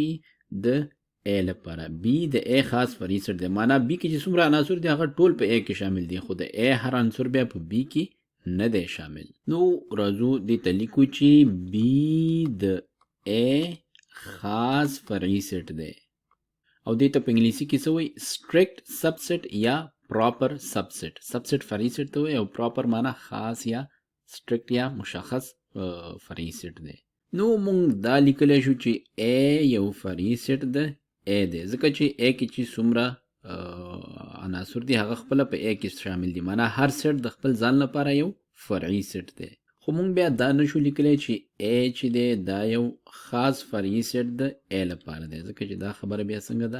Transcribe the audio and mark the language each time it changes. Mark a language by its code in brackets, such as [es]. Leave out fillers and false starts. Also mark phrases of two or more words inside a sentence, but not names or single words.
[ps] د A لپاره. B د A خاص فرعي سیټ دی. معنا B کې چې څومره عناصر دي هغه ټول په A کې شامل دي، خو د A هر عنصر بیا په B کې نه دی شامل. نو راځو دې ته لیکو چې B د A خاص فرعي سیټ دی، او دې ته په انګلیسي کې څه وایي؟ [en] strict subset یا proper subset. [ps] subset فرعي سیټ ته وایي او proper معنا خاص یا strict یا مشخص فرعي سیټ دی. نو مونږ دا لیکلی شو چې A یو فرعي سیټ د A دی، ځکه چې A کې چې څومره عناصر دي هغه خپله په A کې شامل دي. معنا هر سیټ د خپل ځان لپاره یو فرعي سیټ دی. خو مونږ بیا دا نشو لیکلی چې A چې دی دا یو خاص فرعي سیټ د A لپاره دی، ځکه چې دا خبره بیا څنګه ده؟